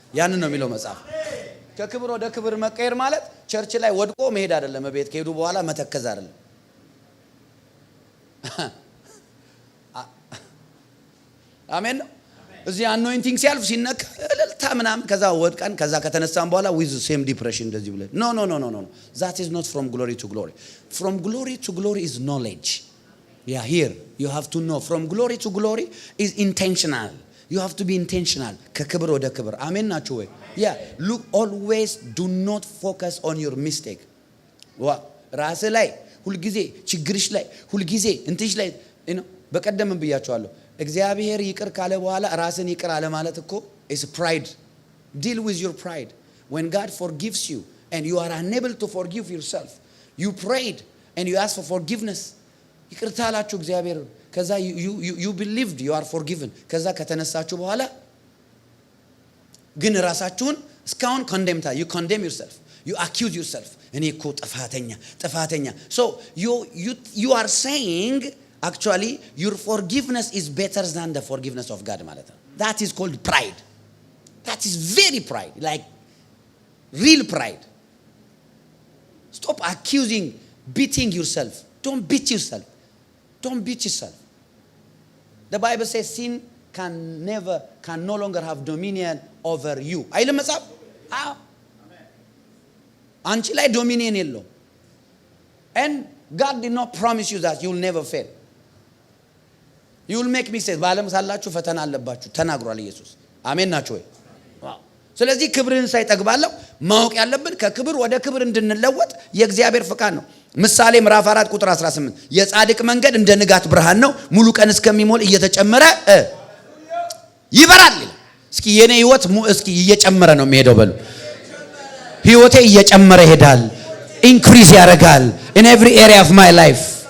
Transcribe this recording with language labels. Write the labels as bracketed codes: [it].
[am] ያንን ነው የሚለው መጽሐፍ። ከክብር ወደ ክብር መቀየር ማለት ቸርች ላይ ወድቆ መሄድ አይደለም። ቤት ከሄዱ በኋላ መተከዝ አይደለም። አሜን። እዚህ አኖይንቲንግ ሲያልፍ ሲነካ እልልታ ምናምን ከዛ ወድቀን ከዛ ከተነሳን በኋላ [en] with same depression [am] እንደዚህ ብለን [en] no. That is not from glory to glory. From glory to glory is knowledge. Yeah, here you have to know. From glory to glory is intentional. You have to be intentional. [am] ከክብር ወደ ክብር አሜን ናችሁ ወይ? [en] Yeah, look, always do not focus on your mistake. [am] ራስ ላይ ሁሉ ጊዜ ችግርሽ ላይ ሁሉ ጊዜ እንትሽ ላይ በቀደም ብያችኋለሁ። እግዚአብሔር ይቅር ካለ በኋላ ራስን ይቅር አለ ማለት እኮ [en] is pride. Deal with your pride. When God forgives you and you are unable to forgive yourself, you prayed and you asked for forgiveness. [am] ይቅርታ አላችሁ እግዚአብሔር። ከዛ [en] you believed you are forgiven። [am] ከዛ ከተነሳችሁ በኋላ ግን ራሳችሁን እስካሁን [en] you condemn yourself, you accuse yourself። [am] እኔ እኮ ጥፋተኛ [en] so you are saying actually your forgiveness is better than the forgiveness of God [am] ማለት ነው. [en] That is called pride. That is very pride, like real pride. Stop accusing, beating yourself. Don't beat yourself. Don't beat yourself. The Bible says sin can no longer have dominion over you. [am] አይልም መጽሐፍ? አዎ አንቺ ላይ ዶሚኒየን የለው። [en] And God did not promise you that you will never fail. You will make mistakes. [am] በዓለም ሳላችሁ ፈተና አለባችሁ ተናግሯል ኢየሱስ። አሜን ናችሁ ወይ? ስለዚህ ክብርን ሳይጠግባለሁ ማወቅ ያለብን ከክብር ወደ ክብር እንድንለወጥ የእግዚአብሔር ፈቃድ ነው። ምሳሌ ምዕራፍ 4 ቁጥር 18 የጻድቅ መንገድ እንደ ንጋት ብርሃን ነው ሙሉ ቀን እስከሚሞል እየተጨመረ ይበራል ይላል። እስኪ የኔ ህይወት እስኪ እየጨመረ ነው የሚሄደው በሉ። ህይወቴ እየጨመረ ይሄዳል፣ ኢንክሪዝ ያደርጋል [en] in every area of my life.